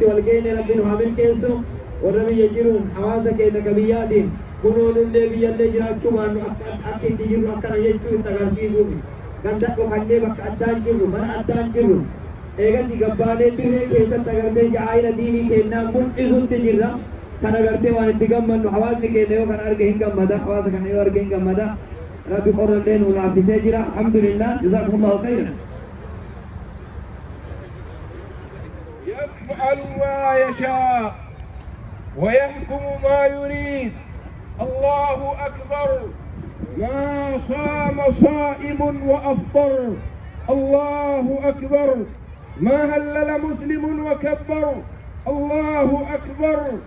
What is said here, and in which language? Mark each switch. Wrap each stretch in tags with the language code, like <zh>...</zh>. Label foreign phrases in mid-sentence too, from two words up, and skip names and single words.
<om>wal geenye rabbiin haamil keessu warra biyya jiruun hawaasa keenya qabiyyaatiin kunoonullee biyyallee jiraachuu baannu akka itti jirru akkana jechuu itti agarsiisuuf ganda dhokannee bakka addaan jirru mana addaan jirru eegatti gabbaanee dirree keessatti agartee jaayina diinii keenyaa mul'isutti jirra kan agartee waan itti gammannu hawaasni keenya yoo kana arge hin gammada hawaasa kana yoo arge hin gammada rabbi qorrallee nu laaffisee jira</om> <ar>الحمد لله جزاكم الله خيرا يفعل ما يشاء ويحكم ما يريد الله أكبر ما صام صائم وأفطر الله أكبر ما هلل مسلم وكبر الله أكبر</ar>